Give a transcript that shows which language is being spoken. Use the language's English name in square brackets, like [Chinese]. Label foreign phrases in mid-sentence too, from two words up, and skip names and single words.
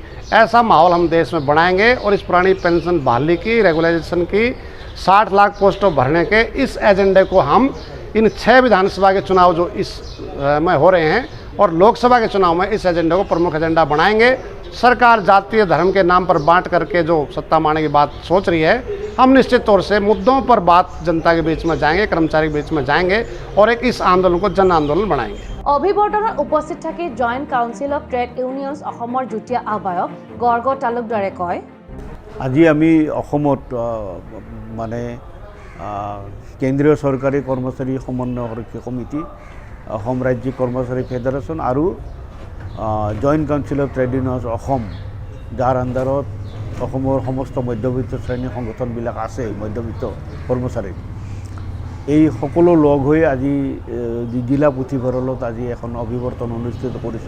[Hindi] ऐसा माहौल हम देश में बनाएंगे और इस पुरानी पेंशन बहाली की, रेगुलाइजेशन की, 60 लाख पोस्टों भरने के इस एजेंडे को हम इन 6 विधानसभा के चुनाव जो इस में हो रहे हैं और लोकसभा के चुनाव में इस एजेंडे को प्रमुख एजेंडा बनाएंगे। सरकार जातीय धर्म के नाम पर बांट करके जो सत्ता मारने की बात सोच रही है, हम निश्चित तौर से मुद्दों पर बात जनता के बीच में जाएंगे, कर्मचारी के बीच में जाएंगे और एक इस आंदोलन को जन आंदोलन बनाएंगे। [Assamese] অভিৱৰ্তনত উপস্থিত থাকি জইণ্ট কাউন্সিল অফ ট্ৰেড ইউনিয়নছ অসমৰ যুটীয়া আহ্বায়ক গৰ্গ তালুকদাৰে কয়, আজি আমি অসমত মানে কেন্দ্ৰীয় চৰকাৰী কৰ্মচাৰী সমন্বয় সমিতি, অসম ৰাজ্যিক কৰ্মচাৰী ফেডাৰেশ্যন আৰু জইণ্ট কাউন্সিল অফ ট্ৰেড ইউনিয়নছ অসম, যাৰ আণ্ডাৰত অসমৰ সমস্ত মধ্যবিত্ত শ্ৰেণীৰ সংগঠনবিলাক আছে, মধ্যবিত্ত কৰ্মচাৰী, এই সকলো লগ হৈ আজি জিলা পুথিভঁৰালত আজি এখন অভিৱৰ্তন অনুষ্ঠিত কৰিছোঁ।